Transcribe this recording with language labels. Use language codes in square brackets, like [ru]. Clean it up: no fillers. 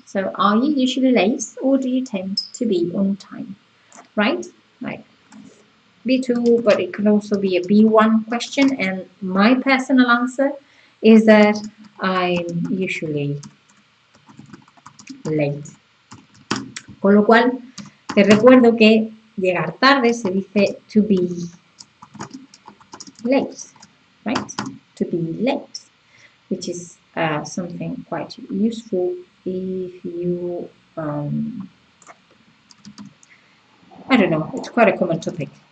[en] So are you usually late, or do you tend to be on time? Right? Right. B2, but it can also be a B1 question, and my personal answer is that I'm usually late. [es] Con lo cual, te recuerdo que llegar tarde se dice [en] to be late, right? To be late, which is something quite useful if you, I don't know, it's quite a common topic.